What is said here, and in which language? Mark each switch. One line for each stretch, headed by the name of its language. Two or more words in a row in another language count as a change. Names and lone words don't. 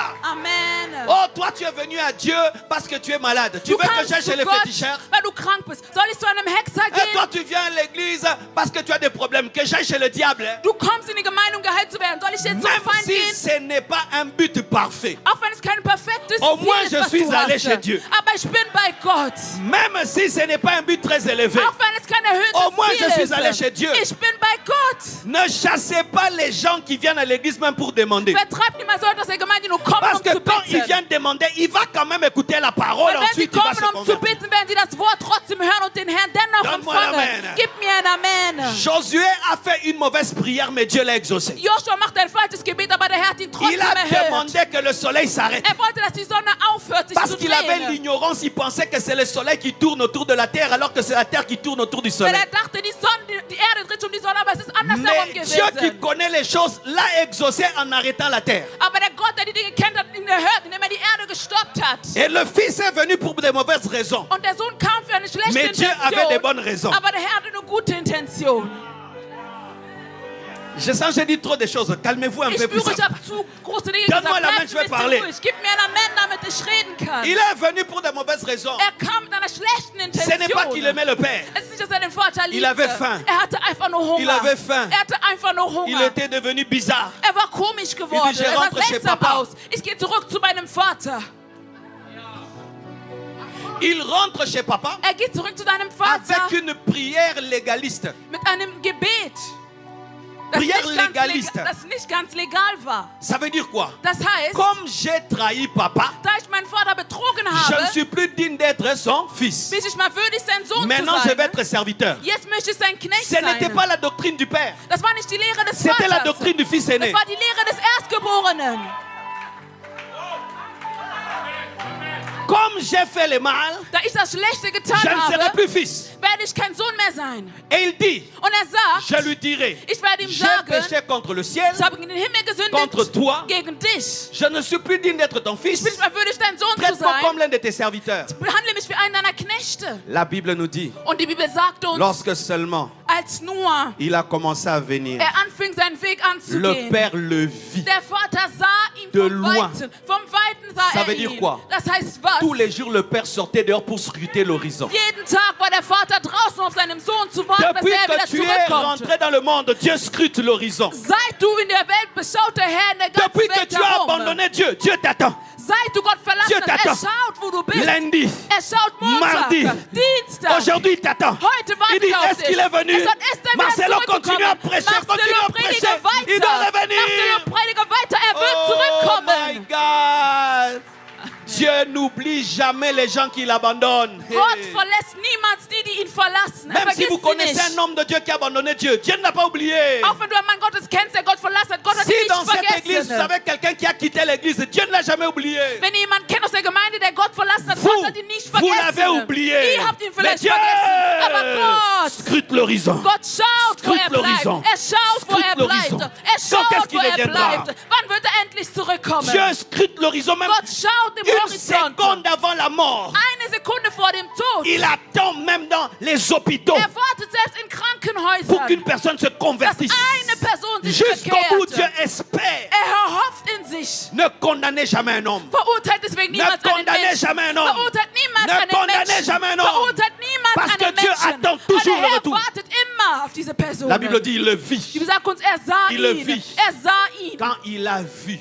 French: Amen. Oh, toi, tu es venu à Dieu parce que tu es malade. Tu
German: Du
French: veux que
German: kannst
French: j'aille
German: zu
French: chez les
German: Gott,
French: féticheurs?
German: weil du krank bist. Soll ich zu einem Hexer
French: Et
German: gehen?
French: toi, tu viens à l'église parce que tu as des problèmes. Que j'aille chez le diable. Hein?
German: Du kommst in die Gemeinde, um geheilt zu werden. Soll ich jetzt zum
French: Même
German: Feind
French: si
German: gehen?
French: ce n'est pas un but parfait.
German: Auch wenn es kein perfektes
French: Au
German: Ziel
French: moins,
German: ist,
French: je
German: was
French: suis
German: du
French: allé
German: hast.
French: chez Dieu.
German: Aber ich bin bei Gott.
French: Même si ce n'est pas un but très élevé.
German: Auch wenn es kein
French: Au moins,
German: erhöhtes
French: je
German: Ziel
French: suis allé chez
German: ist.
French: Dieu.
German: Ich bin bei Gott.
French: Ne chassez pas les gens qui viennent à l'église même pour demander.
German: Vertreibt niemals Leute aus der Gemeinde, die nur kommen,
French: Parce
German: um
French: que
German: zu
French: quand ils
German: bitten.
French: viennent demander, il va quand même écouter la parole.
German: Weil wenn sie
French: Ensuite, il va se
German: kommen, um zu
French: convertir.
German: bitten, werden sie das Wort trotzdem hören und den Herrn dennoch
French: Donne-moi l'Amen.
German: empfangen. Gib mir ein Amen.
French: Josué a fait une mauvaise prière, mais Dieu l'a exaucé.
German: Joshua macht ein falsches Gebet, aber der Herr hat ihn
French: Il
German: trotzdem
French: a
German: erhört.
French: demandé que le soleil s'arrête.
German: Er wollte, dass die Sonne aufhört, sich
French: Parce
German: zu
French: qu'il avait
German: drehen.
French: l'ignorance, il pensait que c'est le soleil qui tourne autour de la terre, alors que c'est la terre qui tourne autour du
German: Weil
French: soleil.
German: er dachte, die Erde dreht um die Sonne, aber es ist andersherum
French: Mais Dieu qui
German: gewesen.
French: connaît les choses l'a exaucé en arrêtant la terre.
German: Aber der Gott, der die Dinge kennt, hat ihn erhört, indem er die Erde gestoppt hat.
French: Et le fils est venu pour de mauvaises raisons.
German: Und der Sohn kam für eine schlechte
French: Mais Dieu avait des bonnes raisons.
German: Aber der Herr hatte eine gute Intention.
French: Je sens que j'ai dit trop de choses. Calmez-vous un
German: Ich
French: peu plus.
German: spüre, ich habe zu große Dinge
French: Donne-moi
German: gesagt.
French: la main,
German: Bleib
French: je vais
German: ein
French: parler.
German: bisschen ruhig. Gib mir ein Amen, damit ich reden kann.
French: Il est venu pour de mauvaises raisons.
German: Er kam mit einer schlechten
French: Ce n'est pas qu'il
German: Intention.
French: aimait le Père.
German: Es ist nicht, dass er den Vater liebte.
French: Il avait faim.
German: Er hatte einfach nur Hunger.
French: Il avait faim.
German: Er hatte einfach nur Hunger.
French: Il était devenu bizarre.
German: Er war komisch geworden.
French: Il dit, je
German: Er sah
French: rentre chez
German: seltsam
French: Papa.
German: aus. Ich gehe zurück zu meinem Vater.
French: Il rentre chez papa
German: Er geht zurück zu seinem Vater
French: avec une prière légaliste.
German: mit einem Gebet, das
French: Prière
German: nicht, ganz
French: légaliste.
German: das nicht ganz legal war.
French: Ça veut dire quoi?
German: Das heißt,
French: Comme j'ai trahi papa,
German: da ich meinen Vater betrogen
French: je
German: habe,
French: ne suis plus digne d'être son fils.
German: bin ich mal würdig, sein Sohn
French: Maintenant,
German: zu
French: je vais
German: sein.
French: être serviteur.
German: Jetzt möchte ich sein Knecht
French: Ce n'était
German: sein.
French: pas la doctrine du Père.
German: Das war nicht die Lehre des
French: C'était la
German: Vaters.
French: doctrine du fils aîné.
German: Das war die Lehre des Erstgeborenen.
French: Comme j'ai fait le mal,
German: Da ich das Schlechte getan
French: je ne serai
German: habe,
French: plus fils.
German: werde ich kein Sohn mehr sein.
French: Et il dit,
German: Und er sagt,
French: je lui dirai,
German: ich werde ihm
French: j'ai
German: sagen,
French: péché contre le ciel,
German: ich habe gegen den Himmel
French: contre
German: gesündigt,
French: toi.
German: gegen dich.
French: Je ne suis plus digne d'être ton
German: Ich bin
French: fils.
German: nicht mehr würdig, dein Sohn zu
French: Traite-moi
German: sein.
French: comme l'un de tes serviteurs.
German: Behandle mich wie einen deiner Knechte.
French: La Bible nous dit,
German: Und die Bibel sagt uns,
French: lorsque seulement
German: als Noah
French: il a commencé à venir,
German: anfing, seinen Weg
French: le
German: anzugehen,
French: Père le vit.
German: der Vater sah ihn
French: De
German: vom
French: loin.
German: Weiten. Vom Weiten sah
French: Ça
German: er
French: veut dire
German: ihn.
French: quoi?
German: Das heißt was?
French: Tous les jours, le Père sortait dehors pour scruter l'horizon.
German: Jeden Tag war der Vater draußen auf seinem Sohn zu warten, dass
French: Depuis
German: er wieder
French: que tu es
German: zurückkommt.
French: rentré dans le monde, Dieu scrute l'horizon.
German: Seit du in der Welt bist, schaut der Herr in der ganzen
French: Depuis que
German: Welt
French: tu as
German: herum.
French: abandonné Dieu, Dieu t'attend.
German: Seit du Gott verlassen
French: Dieu
German: hast, er
French: t'attend.
German: schaut, wo du bist.
French: Lundi,
German: Er schaut Montag,
French: mardi,
German: Dienstag.
French: aujourd'hui il t'attend.
German: Heute
French: Il
German: wartet
French: dit,
German: er auf
French: est-ce qu'il
German: dich.
French: est venu?
German: Er sagt, ist er wieder
French: Marcelo continue à
German: zurückgekommen?
French: prêcher, continue à
German: Marcelo, predige
French: prêcher.
German: weiter.
French: Il doit revenir.
German: Marcelo, predige weiter. Er wird
English: Oh my
German: zurückkommen.
English: God.
French: Dieu n'oublie jamais les gens qui l'abandonnent.
German: Gott Hey. verlässt niemals die, die ihn verlassen. Er
French: Même si
German: vergisst
French: vous
German: sie
French: connaissez
German: nicht.
French: un homme de Dieu qui a abandonné Dieu, Dieu ne l'a pas oublié.
German: Auch wenn du einen Mann Gottes kennst, der Gott verlassen hat, Gott hat
French: Si
German: ihn
French: dans
German: nicht
French: cette église, vous
German: vergessen.
French: avez quelqu'un qui a quitté l'église, Dieu ne l'a jamais oublié.
German: Wenn ihr jemanden kennt aus der Gemeinde, der Gott verlassen hat,
French: Vous,
German: Gott hat ihn nicht
French: vous l'avez
German: vergessen.
French: oublié.
German: Ihr habt ihn
French: Mais
German: vielleicht
French: Dieu
German: vergessen. Aber Gott,
French: scrute l'horizon.
German: Gott schaut, wo er
French: Scrute
German: bleibt.
French: l'horizon.
German: Er schaut, wo
French: Scrute
German: er
French: l'horizon.
German: bleibt. Er
French: Quand
German: schaut,
French: est-ce
German: wo
French: qu'il
German: er
French: reviendra?
German: bleibt. Wann wird er endlich zurückkommen?
French: Dieu scrute l'horizon même
German: Gott schaut im
French: une
German: Horizont.
French: seconde avant la mort.
German: Eine Sekunde vor dem Tod.
French: Il attend même dans les hôpitaux
German: Er wartet selbst in
French: pour
German: Krankenhäusern,
French: qu'une personne se
German: dass
French: convertisse.
German: eine Person sich
French: Jusqu'au bout, Dieu
German: bekehrt.
French: espère.
German: Er erhofft in sich.
French: Ne condamnez jamais un homme.
German: Verurteilt deswegen
French: Ne
German: niemals einen
French: condamnez
German: Menschen.
French: jamais un homme.
German: Verurteilt niemals
French: Ne
German: einen
French: condamnez
German: Menschen.
French: jamais un homme.
German: Verurteilt niemals
French: Parce que
German: einen
French: Dieu
German: Menschen.
French: attend toujours
German: Weil
French: le
German: er
French: retour.
German: wartet immer auf diese Person.
French: La Bible dit il le
German: Die
French: vit.
German: Bibel sagt uns, er sah
French: Il le
German: ihn.
French: vit.
German: Er sah ihn.
French: Quand il a vu